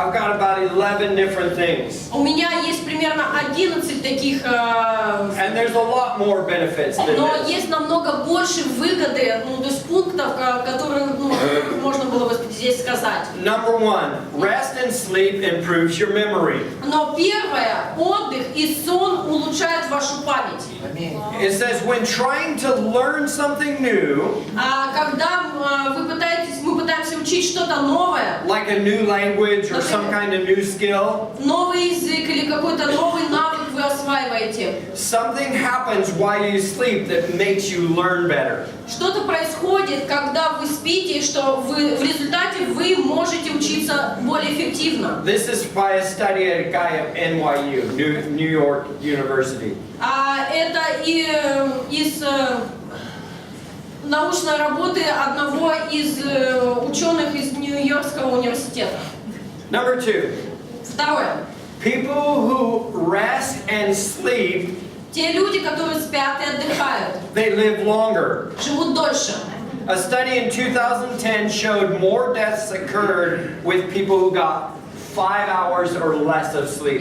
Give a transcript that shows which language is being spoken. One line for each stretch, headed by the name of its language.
English: I've got about 11 different things.
Russian: У меня есть примерно 11 таких,
English: And there's a lot more benefits than
Russian: но
English: this.
Russian: есть намного больше выгоды, то есть пунктов, которые можно было бы здесь сказать.
English: Number one, rest and sleep improves your memory.
Russian: Но первое, отдых и сон улучшают вашу память.
English: It says when trying to learn something new,
Russian: Когда мы пытаемся учить что-то новое,
English: like a new language or some kind of new skill,
Russian: новый язык или какой-то новый навык вы осваиваете,
English: something happens while you sleep that makes you learn better.
Russian: что-то происходит, когда вы спите, что в результате вы можете учиться более эффективно.
English: This is by a study at a guy at NYU, New York University.
Russian: Это из научной работы одного из ученых из Нью-Йоркского университета.
English: Number two,
Russian: Второе.
English: people who rest and sleep,
Russian: Те люди, которые спят и отдыхают,
English: they live longer.
Russian: живут дольше.
English: A study in 2010 showed more deaths occurred with people who got 5 hours or less of sleep.